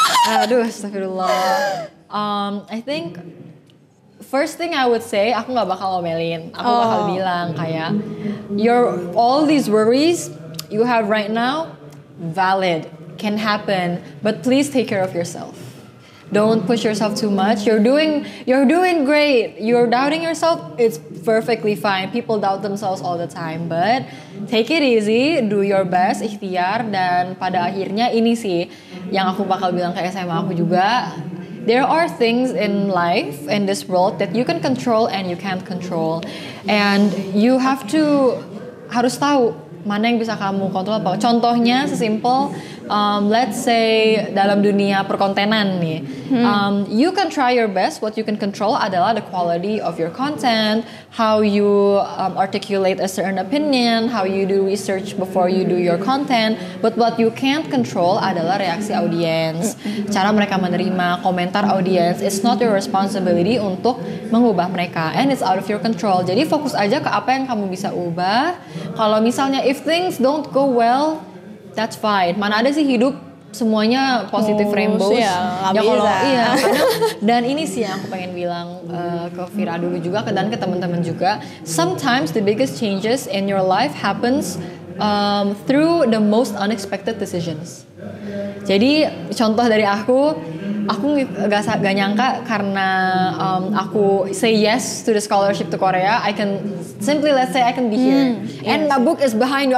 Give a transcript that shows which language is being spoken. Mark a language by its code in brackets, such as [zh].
[id] Aduh, astagfirullah. [en] I think first thing I would say, [id] aku nggak bakal omelin. Aku bakal bilang kayak, [en] all these worries you have right now, valid, can happen, but please take care of yourself. Don't push yourself too much. You're doing great. You're doubting yourself. It's perfectly fine. People doubt themselves all the time, but take it easy, do your best, [id] ikhtiar, dan pada akhirnya ini sih yang aku bakal bilang ke SMA aku juga. [en] There are things in life, in this world, that you can control and you can't control, and you have to [id] harus tahu mana yang bisa kamu kontrol apa. Contohnya sesimpel, [en] let's say [id] dalam dunia perkontenan nih, [en] you can try your best. What you can control [id] adalah [en] the quality of your content, how you articulate a certain opinion, how you do research before you do your content. But what you can't control [id] adalah reaksi audiens, cara mereka menerima komentar audiens. [en] It's not your responsibility [id] untuk mengubah mereka, [en] and it's out of your control. [id] Jadi fokus aja ke apa yang kamu bisa ubah. Kalau misalnya [en] if things don't go well, that's fine. [id] Mana ada sih hidup semuanya [en] positive rainbows. [id] Ya kalau iya kadang, dan ini sih yang aku pengen bilang ke Fira dulu juga dan ke teman-teman juga. [en] Sometimes the biggest changes in your life happens through the most unexpected decisions. [id] Jadi contoh dari aku gak nyangka karena aku [en] say yes to the scholarship to Korea, I can simply let's say I can be here, and my book is behind you.